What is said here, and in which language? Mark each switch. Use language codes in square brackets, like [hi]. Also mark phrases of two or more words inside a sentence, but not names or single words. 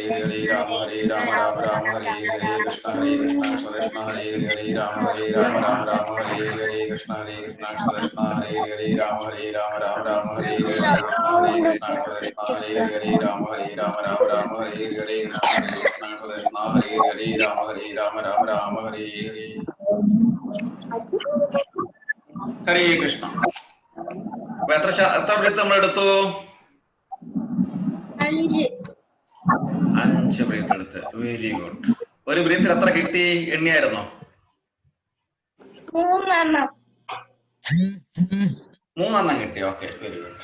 [ml] Hare Rama Rama Hare Hare Krishna Krishna Hare Hare Rama Rama Hare Hare Krishna Krishna Hare Hare Rama Rama Hare Hare Krishna Krishna Hare Hare Rama Rama Hare Hare Krishna Krishna Hare Hare Rama Rama Hare Hare Hare Krishna. അപ്പൊ എത്ര ബ്രീത്ത് നമ്മൾ എടുത്തു? 5 ബ്രീത്ത് എടുത്ത്. [en] very good. [ml] ഒരു ബ്രീത്തിൽ എത്ര കിട്ടി? എണ്ണിയായിരുന്നോ? 3 കിട്ടി. ഓക്കെ, [en] very good.